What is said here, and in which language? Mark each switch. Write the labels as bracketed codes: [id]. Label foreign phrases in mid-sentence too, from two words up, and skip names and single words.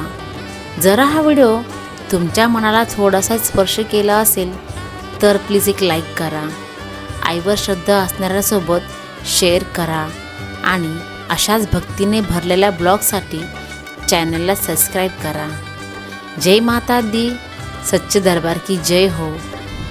[mr] जरा हा व्हिडिओ तुमच्या मनाला थोडासा स्पर्श केला असेल तर प्लीज एक लाईक करा, आईवर श्रद्धा असणाऱ्यासोबत शेअर करा आणि अशाच भक्तीने भरलेल्या ब्लॉगसाठी चॅनलला सबस्क्राईब करा. [hi] जय माता दी, सच्चे दरबार की जय हो.